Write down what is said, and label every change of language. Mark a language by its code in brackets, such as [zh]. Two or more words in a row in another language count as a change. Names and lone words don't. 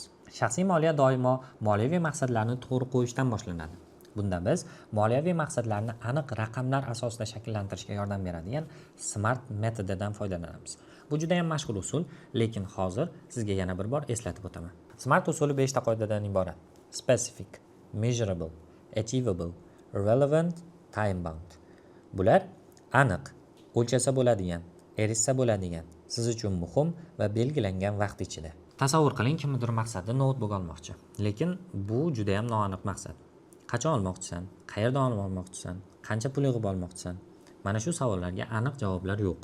[uz] Shaxsiy moliya doimo moliyaviy maqsadlarni to'g'ri qo'yishdan boshlanadi. Bunda biz moliyaviy maqsadlarni aniq raqamlar asosida shakllantirishga yordam beradigan SMART metodidan foydalanamiz. Bu juda ham mashhur usul, lekin hozir sizga yana bir bor eslatib o'taman. SMART usuli 5 ta qoidadan iborat. [en] Specific, measurable, achievable, relevant, time bound. [uz] Bular aniq, o'lchasa bo'ladigan, erishsa bo'ladigan, siz uchun muhim va belgilangan vaqt ichida. Tasavvur qiling, kimdir maqsadi notebook olmoqchi, lekin bu juda ham noaniq maqsad. Qachon olmoqchisan? Qayerdan olmoqchisan? Qancha pul yig'ib olmoqchisan? Mana shu savollarga aniq javoblar yo'q.